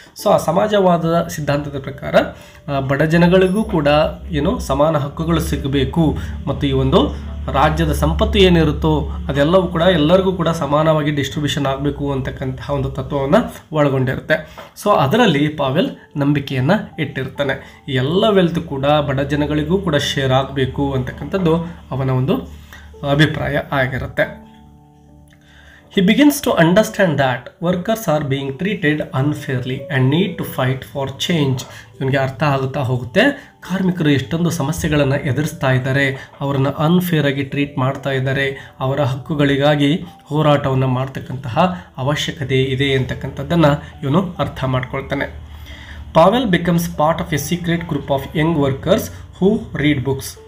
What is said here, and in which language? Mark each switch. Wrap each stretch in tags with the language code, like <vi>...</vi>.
<kn>So ಆ ಸಮಾಜವಾದದ ಸಿದ್ಧಾಂತದ ಪ್ರಕಾರ ಬಡ ಜನಗಳಿಗೂ ಕೂಡ ಸಮಾನ ಹಕ್ಕುಗಳು ಸಿಗಬೇಕು ಮತ್ತು ಈ ಒಂದು ರಾಜ್ಯದ ಸಂಪತ್ತು ಏನಿರುತ್ತೋ ಅದೆಲ್ಲವೂ ಕೂಡ ಎಲ್ಲರಿಗೂ ಕೂಡ ಸಮಾನವಾಗಿ ಡಿಸ್ಟ್ರಿಬ್ಯೂಷನ್ ಆಗಬೇಕು ಅಂತಕ್ಕಂತಹ ಒಂದು ತತ್ವವನ್ನು ಒಳಗೊಂಡಿರುತ್ತೆ. ಸೊ ಅದರಲ್ಲಿ ಪಾವೆಲ್ ನಂಬಿಕೆಯನ್ನು ಇಟ್ಟಿರ್ತಾನೆ. ಈ ಎಲ್ಲ ವೆಲ್ತ್ ಕೂಡ ಬಡ ಜನಗಳಿಗೂ ಕೂಡ ಶೇರ್ ಆಗಬೇಕು ಅಂತಕ್ಕಂಥದ್ದು ಅವನ ಒಂದು ಅಭಿಪ್ರಾಯ ಆಗಿರುತ್ತೆ.</kn> <en>He begins to understand that workers are being treated unfairly and need to fight for change.</en> <kn>ಇವನಿಗೆ ಅರ್ಥ ಆಗುತ್ತಾ ಹೋಗುತ್ತೆ, ಕಾರ್ಮಿಕರು ಎಷ್ಟೊಂದು ಸಮಸ್ಯೆಗಳನ್ನು ಎದುರಿಸ್ತಾ ಇದ್ದಾರೆ, ಅವರನ್ನು ಅನ್ಫೇರ್ ಆಗಿ ಟ್ರೀಟ್ ಮಾಡ್ತಾ ಇದ್ದಾರೆ, ಅವರ ಹಕ್ಕುಗಳಿಗಾಗಿ ಹೋರಾಟವನ್ನು ಮಾಡ್ತಕ್ಕಂತಹ ಅವಶ್ಯಕತೆ ಇದೆ ಅಂತಕ್ಕಂಥದ್ದನ್ನು ಇವನು ಅರ್ಥ ಮಾಡ್ಕೊಳ್ತಾನೆ.</kn> <en>Pavel becomes part of a secret group of young workers who read books.</en>